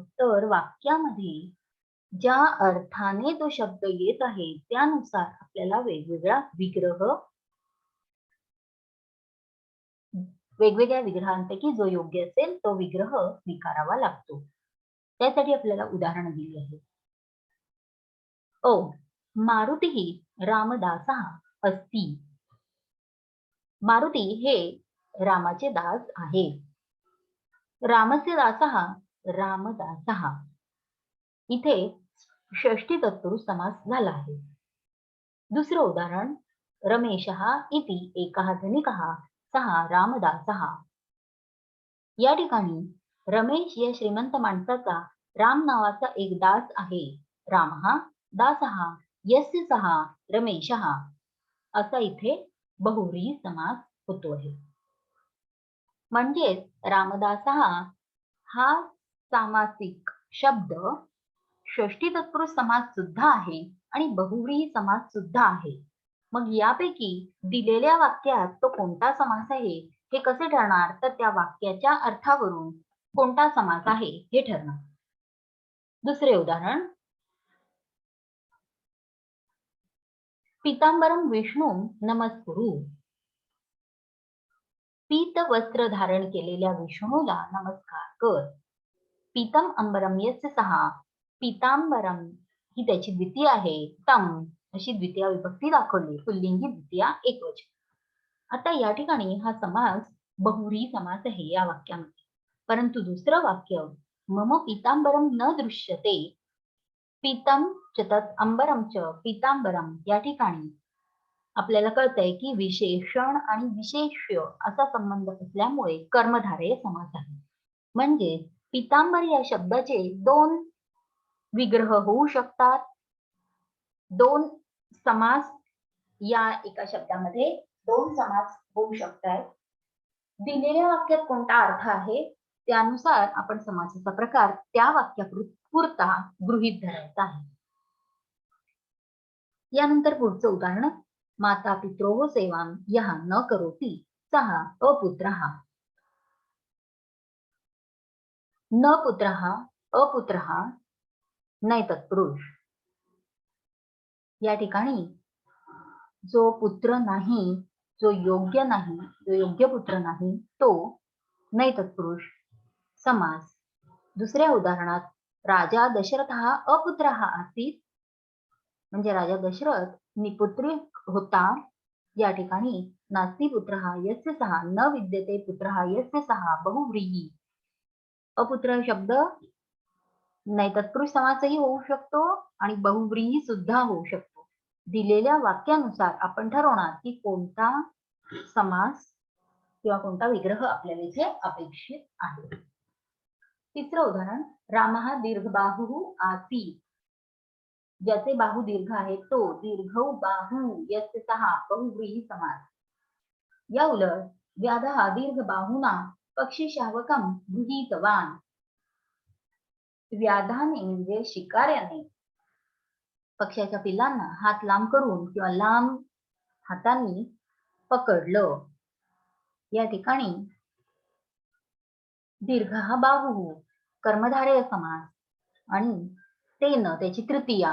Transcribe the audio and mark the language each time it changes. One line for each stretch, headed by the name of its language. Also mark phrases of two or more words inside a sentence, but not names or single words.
Marathi: तर वाक्यामध्ये ज्या अर्थाने तो शब्द येत आहे त्यानुसार आपल्याला वेगवेगळ्या विग्रहांपैकी जो योग्य असेल तो विग्रह स्वीकारावा लागतो. त्यासाठी आपल्याला उदाहरण दिली आहे.
Sanskrit: मारुती रामदासः अस्ति.
Marathi: मारुती हे रामाचे दास आहे.
Sanskrit: रामस्य दासः रामदासः.
Marathi: इथे षष्ठी तत्पुरुष समास झाला आहे. दुसरं उदाहरण
Sanskrit: रमेशः इति एकः धनिकः सहा रामदासः.
Marathi: या ठिकाणी रमेश या श्रीमंत माणसाचा राम नावाचा एक दास आहे.
Sanskrit: रामः दासः यस्य सः रमेशः
Marathi: असा इथे बहुव्रीही समास होतो आहे. म्हणजेच रामदासः हा सामासिक शब्द षष्ठी तत्पुरुष समास सुद्धा आहे आणि बहुव्रीही समास सुद्धा आहे. मग यापैकी दिलेल्या वाक्यात तो कोणता समास आहे हे कसे ठरणार? तर त्या वाक्याच्या अर्थावरून कोणता समास आहे हे ठरणार. दुसरे उदाहरण,
Sanskrit: पीतांबरम विष्णू नमस्कुरु.
Marathi: पीत वस्त्र धारण केलेल्या विष्णूला नमस्कार कर.
Sanskrit: पीतम अंबरम यस्य सहा.
Marathi: पीतांबरम ही त्याची द्वितीय आहे. तम अशी द्वितीय विभक्ती दाखवली. पुल्लिंगी द्वितीया एकवचन. आता या ठिकाणी हा समास बहुव्रीही समास आहे या वाक्यामध्ये. परंतु दुसरं वाक्य,
Sanskrit: मम पीतांबरम न दृश्यते. पीतम च तत् अंबरम च पीतांबरम
Marathi: या ठिकाणी आपल्याला कळतंय की विशेषण आणि विशेष्य असा संबंध असल्यामुळे कर्मधारय समास आहे. म्हणजे पीतांबर या शब्दाचे दोन विग्रह होऊ शकतात. दोन समास या एका शब्दामध्ये दोन समास होऊ शकतात. दिलेल्या वाक्यात कोणता अर्थ आहे त्यानुसार आपण समासाचा प्रकार त्या वाक्यापुरता गृहीत धरायचा आहे. यानंतर पुढचं उदाहरण,
Sanskrit: माता पित्रोः सेवां यः न करोति सः अपुत्रः. न पुत्रः अपुत्रः नै तत्पुरुष.
Marathi: या ठिकाणी जो पुत्र नाही, जो योग्य नाही, जो योग्य पुत्र नाही तो नै तत्पुरुष समास. दुसऱ्या उदाहरणात,
Sanskrit: राजा दशरथः अपुत्रः आसीत्.
Marathi: म्हणजे राजा दशरथ निपुत्री होता. या ठिकाणी
Sanskrit: नास्ति पुत्रः यस्य सः न विद्यते पुत्रः यस्य सः बहुव्रीही.
Marathi: अपुत्र शब्द नैतत्पुरुष समासही होऊ शकतो आणि बहुव्रीही सुद्धा होऊ शकतो. दिलेल्या वाक्यानुसार आपण ठरवणार की कोणता समास किंवा कोणता विग्रह आपल्याला इथे अपेक्षित आहे. तिसरं उदाहरण,
Sanskrit: रामः दीर्घबाहुः आसीत्.
Marathi: ज्याचे बाहू दीर्घ आहे तो
Sanskrit: दीर्घौ बाहू यस्य सः
Marathi: बहुव्रीही समास. या उलट,
Sanskrit: व्याधः दीर्घबाहुना पक्षीशावकं गृहीतवान्.
Marathi: व्याधाने म्हणजे शिकाऱ्याने पक्ष्याच्या पिल्लांना हात लांब करून किंवा लांब हातांनी पकडलं. या ठिकाणी दीर्घ हा बाहू कर्मधारय समास आणि तेन त्याची तृतीया.